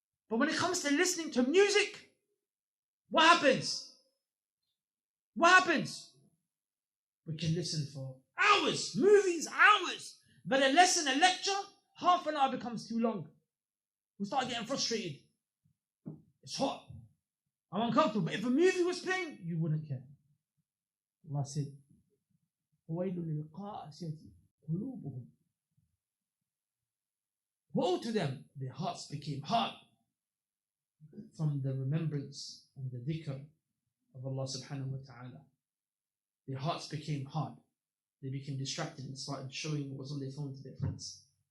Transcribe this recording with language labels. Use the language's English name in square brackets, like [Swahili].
[English] But when it comes to listening to music, what happens? What happens? We can listen for hours, movies, hours. But a lesson, a lecture, half an hour becomes too long. We start getting frustrated. It's hot. I'm uncomfortable. But if a movie was playing, you wouldn't care. Allah said, [Arabic] وَيْلٌ لِلْقَاسِيَةِ قُلُوبُهُمْ [English] Woe to them, their hearts became hard from the remembrance and the dhikr of Allah subhanahu wa ta'ala. Their hearts became hard. They became distracted and started showing what was on their phone to their friends.